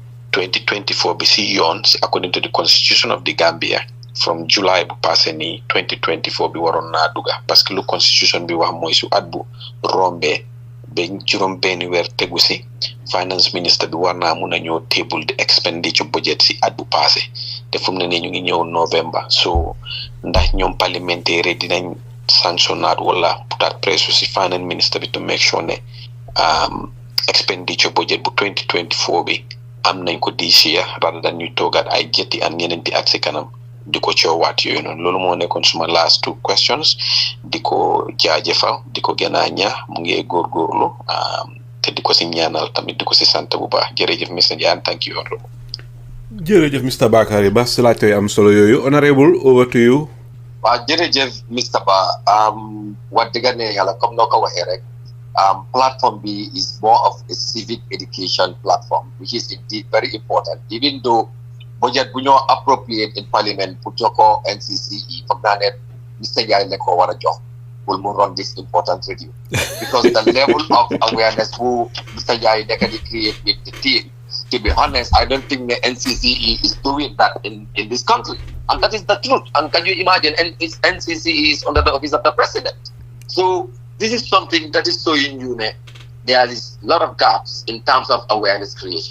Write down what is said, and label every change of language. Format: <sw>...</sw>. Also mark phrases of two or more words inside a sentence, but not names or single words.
<wo>2024 bi si yoon si</wo> <en>according to the constitution of the Gambia</en> <wo>from July bu passé ni 2024 bi waroon naa duga</wo> <fr>parce que</fr> <wo>lu constitution bi wax mooy su at bu rombee ba juróom benn weer tegu si</wo> <en>finance minister</en> <wo>bi war naa mun a ñëw</wo> <en>table the expenditure budget</en> <wo>si at bu passé te fu mu ne nii ñu ngi ñëw November so ndax ñoom parlementaire dinañ sanctionnaat wala putaat pressure si</wo> <en>finance minister</en> <wo>bi</wo> <en>to make sure</en> <wo>ne</wo> <en>expenditure budget</en> <wo>bu 2024 bi am nañ ko</wo> <en>this year rather than</en> <wo>ñu toogaat ay jetti ak ñeneenti at si kanam di ko coowaat yooyu noonu loolu moo nekkoon suma</wo> <en>last two questions</en> <wo>di ko jaajëfal di ko gën a ñaax mu ngi góorgóorlu te di ko si ñaanal tamit di ko si sant bu baax jërëjëf Mr Ndiaye</wo> <en>thank you honorable</en> <wo>jërëjëf Mr Bakary Ba si laajte yu am solo yooyu honorable over to you. waaw jërëjëf Mr Ba wax dëgg ne yàlla comme noo ko waxee rek</wo> <en>platform B is more of a civic education platform which is indeed very important even though budget</en> <wo>bu ñoo</wo> <en>appropriate in parliament</en> <wo>pour jox ko NCCE foog naa ne Mr Ndiaye la ko war a jox</wo> <en>pour mu run this important review because the level of awareness</en> <wo>bu Mr Ndiaye nekk di</wo> <en>create with the team to be honest I don't think the NCCE is doing that in this country and that is the truth and can you imagine NCCE is under the office of the president so this is something that is showing you that there is a lot of gaps in terms of awareness creation.</en>